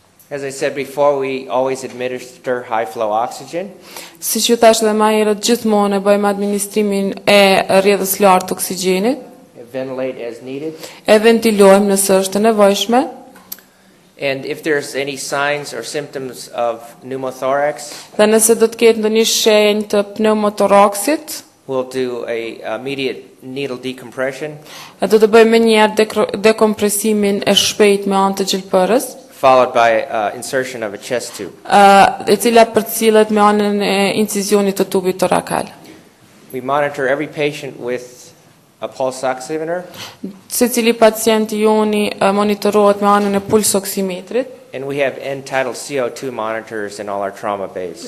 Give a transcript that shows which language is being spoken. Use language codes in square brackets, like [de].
[en] As I said before, we always administer high flow oxygen. [sq] Siç ju thash edhe më herët, gjithmonë e bëjmë administrimin e rrjedhës lartë të oksigjenit, [en] Ventilate as needed. [sq] e ventilojmë nëse është e nevojshme. [en] And if there's any signs or symptoms of pneumothorax, [sq] Dhe nëse do të ketë ndonjë shenjë të pneumotoraksit, [en] we'll do a immediate needle decompression, [sq] do të bëjmë menjëherë dekompresimin e shpejt me anë të gjilpërës, [en] followed by insertion of a chest tube. [sq] e cila përcillet me anën e incizionit të tubit torakal. [en] We monitor every patient with a pulse oximeter, [sq] Secili pacient joni monitorohet me anën e puls oksimetrit. [en] and we have end-tidal CO2 monitors in all our trauma bays.